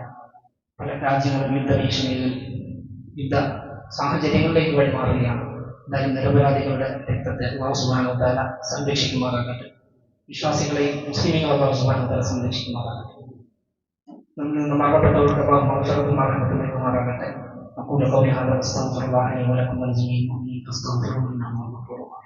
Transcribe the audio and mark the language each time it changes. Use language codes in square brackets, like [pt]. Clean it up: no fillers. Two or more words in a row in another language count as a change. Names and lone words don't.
[ml] പല രാജ്യങ്ങളും യുദ്ധഭീഷണിയിലും യുദ്ധ സാഹചര്യങ്ങളിലേക്ക് വഴിമാറുകയാണ്. എന്തായാലും നിരപരാധികളുടെ രക്തത്തെ [ar] الله سبحانه وتعالى [ml] സംരക്ഷിക്കുമാറാകട്ടെ. വിശ്വാസികളെയും മുസ്ലിമീങ്ങളെ [ar] الله سبحانه وتعالى [ml] സംരക്ഷിക്കുമാറാകട്ടെ. നമ്മിൽ നിന്ന് മരണപ്പെട്ടവർക്ക് അല്ലാഹു മഗ്ഫിറത്തും റഹ്മത്തും നൽകുമാറാകട്ടെ. [ar] أقول قولي هذا أستغفر الله لي ولكم ولجميع المؤمنين فاستغفروه إنه هو الغفور الرحيم.